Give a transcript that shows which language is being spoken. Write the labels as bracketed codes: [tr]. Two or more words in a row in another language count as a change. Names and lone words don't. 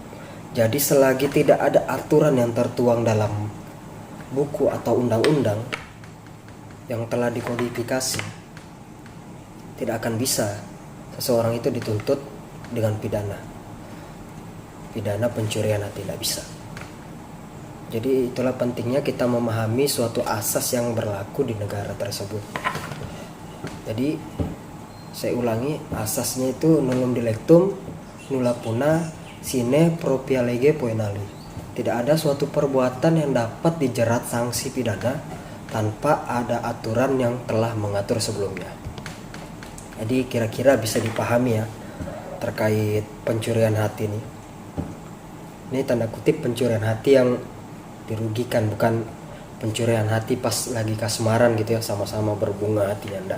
[id] Jadi selagi tidak ada aturan yang tertuang dalam buku atau undang-undang yang telah dikodifikasi, tidak akan bisa seseorang itu dituntut dengan pidana pencurian hati, tidak bisa. Jadi itulah pentingnya kita memahami suatu asas yang berlaku di negara tersebut. Jadi saya ulangi, asasnya itu [la] nullum dilectum nulla puna sine propria lege poenali. [id] Tidak ada suatu perbuatan yang dapat dijerat sanksi pidana tanpa ada aturan yang telah mengatur sebelumnya. Jadi kira-kira bisa dipahami ya terkait pencurian hati ini. Ini tanda kutip pencurian hati yang dirugikan, bukan pencurian hati pas lagi kasmaran gitu ya, sama-sama berbunga hatinya, enggak.